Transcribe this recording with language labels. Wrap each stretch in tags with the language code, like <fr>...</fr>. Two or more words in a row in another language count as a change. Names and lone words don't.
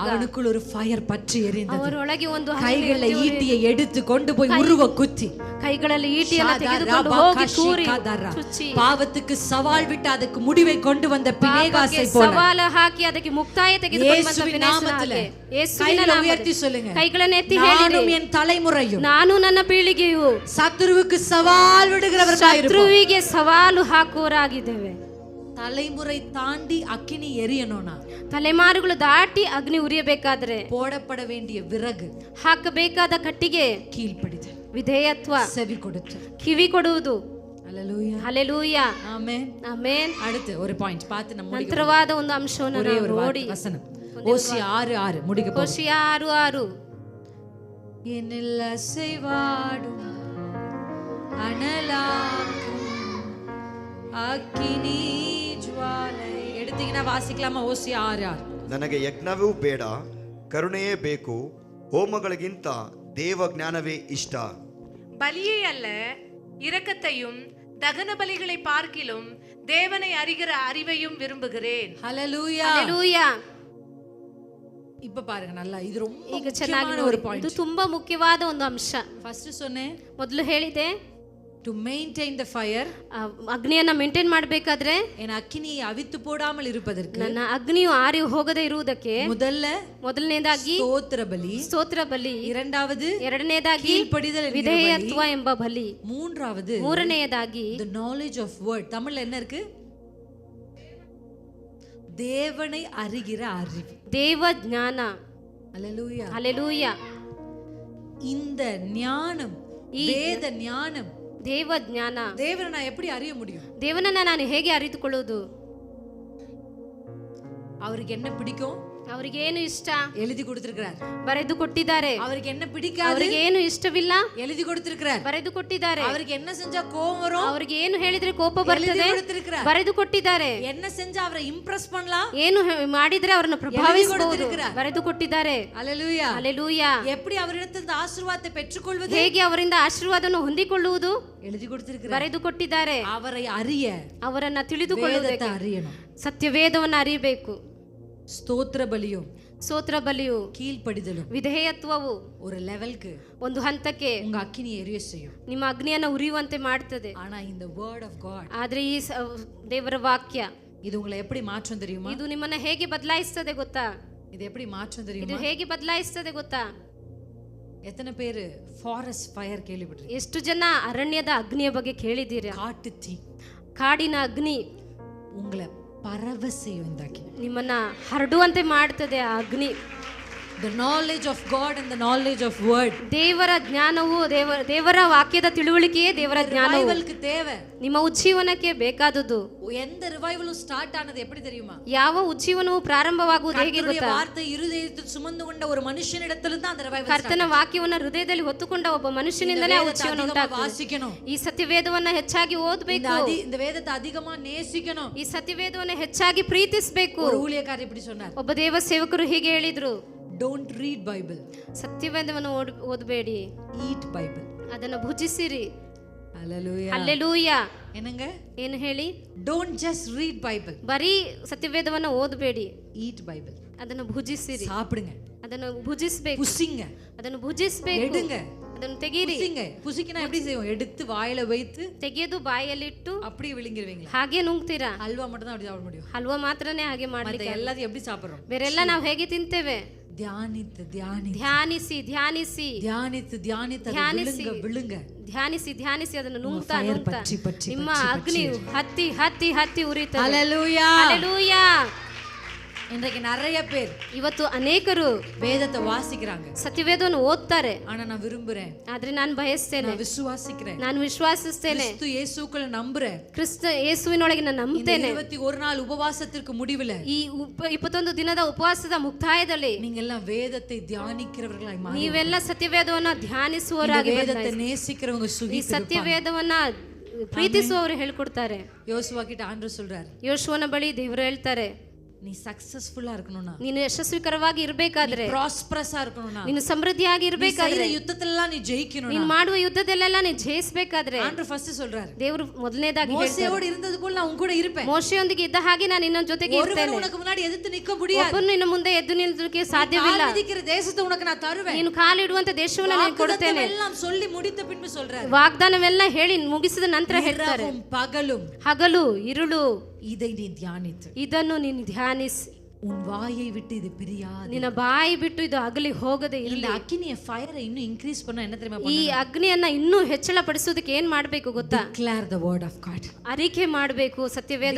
<ta>அவனுக்குள்ள ஒரு ஃபயர் பற்றி எரிந்தது.</ta> <kn>ಅವರೊಳಗೆ ಒಂದು</kn> <ta>கைகளை ஈட்டியை எடுத்து கொண்டு போய் உருவ குத்தி</ta> <kn>ಕೈಗಳಲ್ಲಿ ಈಟಿಯನ್ನು ತೆಗೆದುಕೊಂಡು ಹೋಗಿ ತೂರಿ ಚುಚ್ಚಿ</kn> <ta>பாவத்துக்கு சவால் விட்டு அதுக்கு முடிவை கொண்டு வந்த பினேகாசை போல</ta> <kn>ಸವಾಲ ಹಾಕಿ ಅದಕ್ಕೆ ಮುಕ್ತಾಯ ತೆಗೆದುಕೊಂಡು ಬಂದ</kn> <ta>நாமத்திலே</ta> <kn>ಯೇಸುವಿನ</kn> <ta>உயர்த்தி சொல்லுங்க.</ta> <kn>ಕೈಗಳನ್ನು ಎತ್ತಿ ಹೇಳಿರಿ,</kn> <ta>என் தலைமுறையும்</ta> <kn>ನಾನು ನನ್ನ ಪೀಳಿಗೆಯು</kn> <ta>சத்துருவுக்கு சவால் விடுகிறவர்களாய் இருப்போம்.</ta> <kn>ಶತ್ರುವಿಗೆ ಸವಾಲು ಹಾಕುವರಾಗಿದ್ದೇವೆ.</kn> <ta>தலைமுறை தாண்டி அக்கினி எரியணும்னா</ta> <kn>ತಲೆಮಾರುಗಳು ದಾಟಿ ಅಗ್ನಿ ಉರಿಯಬೇಕಾದ್ರೆ</kn> <ta>போடப்பட வேண்டிய விறகு</ta> <kn>ಹಾಕಬೇಕಾದ ಕಟ್ಟಿಗೆ</kn> <ta>கீழ்ப்படிதல்,</ta> <kn>ವಿಧೇಯತ್ವ,</kn> <ta>செவி கொடுத்து.</ta> <kn>ಕಿವಿ ಕೊಡುವುದು.</kn> <ta>ஹalleluya.</ta> <kn>ಹಲ್ಲೆಲೂಯಾ.</kn> <ta>ஆமென்.</ta> <kn>ಆಮೆನ್.</kn> <ta>அடுத்து ஒரு பாயிண்ட் பார்த்து நம்ம</ta> <kn>ನಂತರವಾದ ಒಂದು ಅಂಶವನ್ನು</kn> <ta>ஒரே ஒரு</ta> <kn>ನೋಡಿ</kn> <ta>வசனம் ஓசியா 6:6 முடிக்க போறோம்.</ta> <kn>ಹೋಶಿಯ 6:6</kn> <ta>என்னில் அசைவாடும் அனலாக்கும் அக்கினி ஜுவாலை. எடுத்தீங்கன்னா வாசிக்கலாமா? ஓசியா 6:6.</ta> <kn>ನನಗೆ ಯಜ್ಞವೂ ಬೇಡ, ಕರುಣೆಯೇ ಬೇಕು, ಹೋಮಗಳಿಗಿಂತ ದೇವ ಜ್ಞಾನವೇ ಇಷ್ಟ.</kn> <ta>பலியை அல்ல இரக்கத்தையும் தகன பலிகளை பார்க்கிலும் தேவனை அறிகிற அறிவையும் விரும்புகிறேன். ஹalleluya.</ta> <kn>ಹಲ್ಲೆಲೂಯಾ.</kn> <ta>இப்ப பாருங்க நல்லா, இது ரொம்ப</ta> <kn>ಈಗ ಚೆನ್ನಾಗಿ</kn> <ta>முக்கியமான ஒரு பாயிண்ட்.</ta> <kn>ಇದು ತುಂಬಾ ಮುಖ್ಯವಾದ ಒಂದು ಅಂಶ.</kn> <ta>ಫಸ್ಟ್ சொன்னேன்,</ta> <kn>ಮೊದಲು ಹೇಳಿದೆ</kn> <en>to maintain the fire,</en> <kn>ಅಗ್ನಿಯನ್ನ ಮೇಂಟೈನ್ ಮಾಡಬೇಕಾದ್ರೆ</kn> <ta>என் அக்கினியை அவித்து போடாமல் இருப்பதற்கு</ta> <kn>ನನ್ನ ಅಗ್ನಿಯು ಆರಿ ಹೋಗದೆ ಇರುವುದಕ್ಕೆ ಮೊದಲನೇದಾಗಿ ಸ್ತೋತ್ರ ಬಲಿ, ಸ್ತೋತ್ರ ಬಲಿ, ಎರಡನೇದಾಗಿ</kn> <ta>கீழ்ப்படிதல்</ta> <kn>ವಿಧೇಯತ್ವ ಎಂಬ ಬಲಿ, ಮೂರನೆಯದಾಗಿ</kn> <en>the knowledge of word.</en> <ta>தமிழ்ல என்ன இருக்கு? தேவனை அறிகிற அறிவு,</ta> <kn>ದೇವ ಜ್ಞಾನ.</kn> <ta>ஹalleluya.</ta> <kn>ಹಲ್ಲೆಲೂಯಾ.</kn> <ta>இந்த ஞானம், வேத ஞானம்,</ta> <kn>ದೇವ ಜ್ಞಾನ.</kn> <ta>தேவனை நான் எப்படி அறிய முடியும்?</ta> <kn>ದೇವನನ್ನ ನಾನು ಹೇಗೆ ಅರಿತುಕೊಳ್ಳುವುದು?</kn> <ta>அவருக்கு என்ன பிடிக்கும்?</ta> <kn>ಅವರಿಗೆ ಏನು ಇಷ್ಟ</kn> <ta>எழுதி கொடுத்திருக்கிறார்.</ta> <kn>ಬರೆದು ಕೊಟ್ಟಿದ್ದಾರೆ.</kn> <ta>அவருக்கு என்ன பிடிக்காது?</ta> <kn>ಅವರಿಗೆ ಏನು ಇಷ್ಟವಿಲ್ಲ</kn> <ta>எழுதி கொடுத்திருக்கிறார்.</ta> <kn>ಬರೆದು ಕೊಟ್ಟಿದ್ದಾರೆ.</kn> <ta>அவருக்கு என்ன செஞ்சா கோபம் வரும்?</ta> <kn>ಅವರಿಗೆ ಏನು ಹೇಳಿದ್ರೆ ಕೋಪ ಬರ್ತದೆ</kn> <ta>கொடுத்திருக்கிறார்.</ta> <kn>ಬರೆದು ಕೊಟ್ಟಿದ್ದಾರೆ.</kn> <ta>என்ன செஞ்சா அவரை ಇಂಪ್ರೆಸ್ பண்ணலாம்?</ta> <kn>ಏನು ಮಾಡಿದ್ರೆ ಅವರನ್ನು ಪ್ರಭಾವಿಸಬಹುದು ಬರೆದು ಕೊಟ್ಟಿದ್ದಾರೆ.</kn> <ta>ஹalleluya.</ta> <kn>ಹಲ್ಲೆಲೂಯಾ.</kn> <ta>எப்படி ಅವರಿடದಿಂದ ಆಶೀರ್ವಾದத்தை பெற்றுக்கொள்வது?</ta> <kn>ಹೇಗೆ ಅವರಿಂದ ಆಶೀರ್ವಾದವನ್ನು ಹೊಂದಿಕೊಳ್ಳುವುದು?</kn> <ta>எழுதி கொடுத்திருக்கிறார்.</ta> <kn>ಬರೆದು ಕೊಟ್ಟಿದ್ದಾರೆ.</kn> <ta>அவரை அறிய,</ta> <kn>ಅವರನ್ನ ತಿಳಿದುಕೊಳ್ಳುವುದಕ್ಕೆ</kn> <ta>அறியணும்.</ta> <kn>ಸತ್ಯವೇದವನ್ನು ಅರಿಯಬೇಕು. ಸ್ತೋತ್ರ ಬಲಿಯು, ಸ್ತೋತ್ರ ಬಲಿಯು,</kn> <ta>கீழ்ப்படிதலும்,</ta> <kn>ವಿಧೇಯತ್ವವು</kn> <ta>ஒரு லெவலுக்கு</ta> <kn>ಒಂದು ಹಂತಕ್ಕೆ</kn> <ta>உங்க அக்கினி எரிய செய்யும்.</ta> <kn>ನಿಮ್ಮ ಅಗ್ನಿಯನ್ನು ಉರಿಯುವಂತೆ ಮಾಡ್ತದೆ.</kn> <ta>ஆனா இந்த</ta> <en>word of God,</en> <kn>ಆದ್ರೆ ಈ ದೇವರ ವಾಕ್ಯ</kn> <ta>இது உங்களை எப்படி மாற்றும் தெரியுமா?</ta> <kn>ಇದು ನಿಮ್ಮನ್ನ ಹೇಗೆ ಬದಲಾಯಿಸ್ತದೆ ಗೊತ್ತಾ?</kn> <ta>இது எப்படி மாற்றும்</ta> <kn>ಇದು</kn> <ta>தெரியுமா?</ta> <kn>ಹೇಗೆ ಬದಲಾಯಿಸ್ತದೆ ಗೊತ್ತಾ?</kn> <ta>எத்தனை பேரு ஃபாரஸ்ட் ஃபயர் கேள்விப்பட்டிருக்கீங்க?</ta> <kn>ಎಷ್ಟು ಜನ ಅರಣ್ಯದ ಅಗ್ನಿಯ ಬಗ್ಗೆ ಕೇಳಿದ್ದೀರಾ?</kn> <ta>காட்டு தீ,</ta> <kn>ಕಾಡಿನ ಅಗ್ನಿ</kn> <ta>உங்களை பரவ செய்யும் இந்த அக்கினி.</ta> <kn>ನಿಮ್ಮನ್ನ ಹರಡುವಂತೆ ಮಾಡ್ತದೆ ಆ ಅಗ್ನಿ.</kn> <en>The knowledge of God and the knowledge of word.</en> <kn>ದೇವರ ಜ್ಞಾನವು ದೇವರ ವಾಕ್ಯದ ತಿಳುವಳಿಕೆಯೇ ದೇವರ ಜ್ಞಾನವು</kn> <ta>ರಿವೈವಲ್க்கு தேவை.</ta> <kn>ನಿಮ್ಮ ಉಜ್ಜೀವನಕ್ಕೆ ಬೇಕಾದದ್ದು.</kn> <ta>எந்த ரிவைவலும் ஸ்டார்ட் ஆனது எப்படி தெரியுமா?</ta> <kn>ಯಾವ ಉಜ್ಜೀವನವು ಪ್ರಾರಂಭವಾಗುವುದು ಹೇಗೆ ಗೊತ್ತಾ?</kn> <ta>வார்த்தை இருதயத்தில் சுமந்து கொண்ட ஒரு மனுஷனிடத்துல தான் அந்த ரிவைவல்.</ta> <kn>ಕರ್ತನ ವಾಕ್ಯವನ್ನು ಹೃದಯದಲ್ಲಿ ಹೊತ್ತುಕೊಂಡ ಒಬ್ಬ ಮನುಷ್ಯನಿಂದಲೇ ಆ ಉಜ್ಜೀವನ ಉಂಟಾಗ್ತದೆ.</kn> <ta>ವಾಸಿக்கணும்.</ta> <kn>ಈ ಸತ್ಯವೇದವನ್ನ ಹೆಚ್ಚಾಗಿ ಓದಬೇಕು.</kn> <ta>இந்த வேதத்தை அதிகமா நேசிக்கணும்.</ta> <kn>ಈ ಸತ್ಯವೇದವನ್ನು ಹೆಚ್ಚಾಗಿ ಪ್ರೀತಿಸಬೇಕು.</kn> <ta>ஒரு ஊழியக்காரர் இப்படி சொன்னார்.</ta> <kn>ಒಬ್ಬ ದೇವ ಸೇವಕರು ಹೀಗೆ ಹೇಳಿದ್ರು,</kn> <en>Don't read Bible.</en> <kn>ಸತ್ಯವೇದವನ್ನು ಓದಬೇಡಿ,</kn> <en>Eat Bible.</en> <kn>ಅದನ್ನು ಭುಜಿಸಿರಿ.</kn> <ta>Hallelujah.</ta> <kn>ಹಲ್ಲೆಲೂಯಾ.</kn> <ta>என்னங்க?</ta> <kn>ಏನು ಹೇಳಿ?</kn> <en>Don't just read Bible.</en> <kn>ಬರೀ ಸತ್ಯವೇದವನ್ನು ಓದಬೇಡಿ,</kn> <en>Eat Bible.</en> <kn>ಅದನ್ನು ಭುಜಿಸಿರಿ.</kn> <ta>சாப்பிடுங்க.</ta> <kn>ಅದನ್ನು ಭುಜಿಸಬೇಕು.</kn> <ta>புசிங்க.</ta> <kn>ಅದನ್ನು ಭುಜಿಸಬೇಕು.</kn> <ta>எடுங்க.</ta> <kn>ಅದನ್ನು ತೆಗೀರಿ.</kn> <ta>புசிங்க. புசிக்கினா எப்படி செய்வோம்? எடுத்து வாயில வைத்து</ta> <kn>ತೆಗೆದು ಬಾಯಲ್ಲಿಟ್ಟು</kn> <ta>அப்படியே விழுங்கிடுவீங்களா?</ta> <kn>ಹಾಗೆ ನುಂಗ್ತೀರಾ?</kn> <ta>ಹಲ್ವಾ மட்டும் தான் அப்படி சாப்பிட முடியும்.</ta> <kn>ಹಲ್ವಾ ಮಾತ್ರನೇ ಹಾಗೆ</kn> <ta>மத்த</ta> <kn>ಮಾಡ್ಲಿಕ್ಕೆ.</kn> <ta>எல்லாத்தையும் எப்படி சாப்பிடுறோம்?</ta> <kn>ಬೇರೆಲ್ಲ ನಾವು ಹೇಗೆ ತಿಂತೇವೆ?</kn> <ta>தியானித்து ಧ್ಯಾನಿಸಿ</ta> <kn>ಧ್ಯಾನಿಸಿ</kn> <ta>தியானித்து தியானித்து</ta> <kn>ಧ್ಯಾನಿಸಿ</kn> <ta>விழுங்க.</ta> <kn>ಧ್ಯಾನಿಸಿ ಧ್ಯಾನಿಸಿ ಅದನ್ನು ನುಂಗ್ತಾ fire ನುಂಗ್ತಾ ಪಚ್ಚಿ ಪಚ್ಚಿ ನಿಮ್ಮ ಪಚ್ಚಿ ಅಗ್ನಿ ಹತ್ತಿ ಹತ್ತಿ ಹತ್ತಿ ಉರಿತದೆ.</kn> <ta>ஹalleluya.</ta> <kn>ಹಲ್ಲೆಲೂಯಾ.</kn> <ta>இன்றைக்கு நிறைய பேர்</ta> <kn>ಇವತ್ತು ಅನೇಕರು</kn> <ta>வேதத்தை வாசிக்கிறாங்க.</ta> <kn>ಸತ್ಯವೇದವನ್ನು ಓದ್ತಾರೆ.</kn> <ta>ஆனா நான் விரும்புறேன்,</ta> <kn>ಆದ್ರೆ ನಾನು ಬಯಸ್ತೇನೆ,</kn> <ta>நான் விசுவாசிக்கிறேன்,</ta> <kn>ನಾನು ವಿಶ್ವಾಸಿಸ್ತೇನೆ,</kn> <ta>கிறிஸ்து இயேசுக்குள்ள நம்புறேன்.</ta> <kn>ಕ್ರಿಸ್ತ ಯೇಸುವಿನೊಳಗೆ ನಾನು ನಂಬ್ತೇನೆ.</kn> <ta>21 நாள் உபவாசத்திற்கு முடிவுல</ta> <kn>ಈ 21 ದಿನದ ಉಪವಾಸದ ಮುಕ್ತಾಯದಲ್ಲಿ</kn> <ta>நீங்க எல்லாம் வேதத்தை தியானிக்கிறவர்களாய் மாறி,</ta> <kn>ನೀವೆಲ್ಲ ಸತ್ಯವೇದವನ್ನ ಧ್ಯಾನಿಸುವವರಾಗಿ</kn> <ta>வேதத்தை நேசிக்கிறவங்க</ta> <kn>ಈ</kn> <ta>சுகித்து</ta> <kn>ಸತ್ಯವೇದವನ್ನ ಪ್ರೀತಿಸುವವರು ಹೇಳ್ಕೊಡ್ತಾರೆ.</kn> <ta>யோசுவா கிட்ட ஆண்டவர் சொல்றாரு,</ta> <kn>ಯೋಶುವನ ಬಳಿ ದೇವರು ಹೇಳ್ತಾರೆ,</kn> <ta>நீ சக்சஸ்ஃபுல்லா இருக்கணும்னா,</ta> <kn>ನೀನು ಯಶಸ್ವಿಕರವಾಗಿ ಇರ್ಬೇಕಾದ್ರೆ,</kn> <ta>ಪ್ರಾಸ್ಪರஸா இருக்கணும்னா,</ta> <kn>ನೀನು ಸಮೃದ್ಧಿಯಾಗಿ ಇರ್ಬೇಕಾದ್ರೆ, ಯುದ್ಧದಲ್ಲೆಲ್ಲ ನೀ ಜಯಿக்கணும், ನೀನು ಮಾಡುವ ಯುದ್ಧದಲ್ಲೆಲ್ಲ ನೀನು ಜಯಿಸಬೇಕಾದ್ರೆ,</kn> <ta>ஆண்டவர் ஃபர்ஸ்ட் சொல்றாரு,</ta> <kn>ದೇವರು ಮೊದಲನೇದಾಗಿ</kn> <ta>மோசேயோடு இருந்தது போல நான் உன் கூட இருப்பேன்.</ta> <kn>ಮೋಶೆಯೊಂದಿಗೆ ಇದ್ದ ಹಾಗೆ ನಾನು ನಿನ್ನ ಜೊತೆಗೆ ಇರ್ತೇನೆ.</kn> <ta>உனக்கு முன்னாடி எதிர்த்து நிக்க முடியாது.</ta> <kn>ಒಬ್ಬನು ನಿನ್ನ ಮುಂದೆ ಎದ್ದು ನಿಲ್ಲೋಕೆ ಸಾಧ್ಯವಿಲ್ಲ.</kn> <ta>மிதிக்கிற தேசத்தை உனக்கு நான் தருவேன்.</ta> <kn>ನೀನು ಕಾಲಿಡುವಂತ ದೇಶವನ್ನು ನಾನು ಕೊಡುತ್ತೇನೆ.</kn> <ta>எல்லாம் சொல்லி முடித்த பின்பு சொல்றாரு,</ta> <kn>ವಾಗ್ದಾನವೆಲ್ಲ ಹೇಳಿ ಮುಗಿಸಿದ ನಂತರ ಹೇಳ್ತಾರೆ,</kn> <ta>பகலும்</ta> <kn>ಹಗಲು ಇರುಳು</kn> <ta>இதை நீ தியானித்து,</ta> <kn>ಇದನ್ನು ನೀನು ಧ್ಯಾನಿಸಿ,</kn> <ta>உன் வாயை விட்டு இது பிரியாது,</ta> <kn>ನಿನ್ನ ಬಾಯಿ ಬಿಟ್ಟು ಇದು ಅಗಲಿ ಹೋಗದೆ</kn> <ta>இந்த</ta> <kn>ಇರಲಿ.</kn> <ta>அக்கினிய ஃபயரை இன்னும் இன்க்ரீஸ் பண்ண என்ன தெரியுமா,</ta> <kn>ಈ ಅಗ್ನಿಯನ್ನ ಇನ್ನೂ ಹೆಚ್ಚಳ ಪಡಿಸೋದಕ್ಕೆ ಏನ್ ಮಾಡ್ಬೇಕು ಗೊತ್ತಾ?</kn> <en>declare the word of God,</en> <kn>ಅರಿಕೆ ಮಾಡಬೇಕು, ಸತ್ಯವೇದದ</kn>